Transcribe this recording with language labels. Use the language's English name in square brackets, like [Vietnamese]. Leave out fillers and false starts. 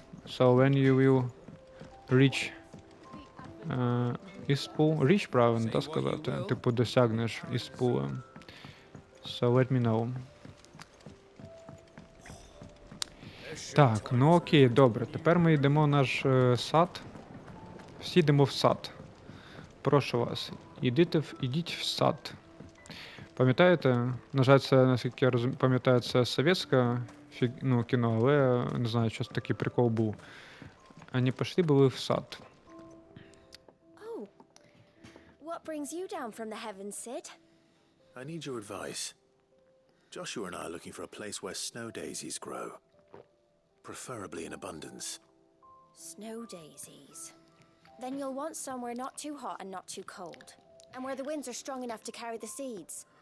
[English] So when you will reach Іспул. [Ukrainian] Reach, правильно, так сказати? Типу досягнеш Іспула. [English] So let me know. [Ukrainian] Так, ну окей, добре. Тепер ми йдемо в наш сад. Всі йдемо в сад. Прошу вас, ідіть в сад. Пам'ятаєте? На жаль, це, наскільки я пам'ятаю, це совєтське кіно, але я не знаю, що такий прикол був. Вони пішли були в сад. Oh. [English] What brings you down from the heavens, Sid? I need your advice. Joshua and I are looking for a place where snow daisies grow. Preferably in abundance. Snow daisies. Then you'll want somewhere not too hot and not too cold. And where the winds are strong enough to carry the seeds.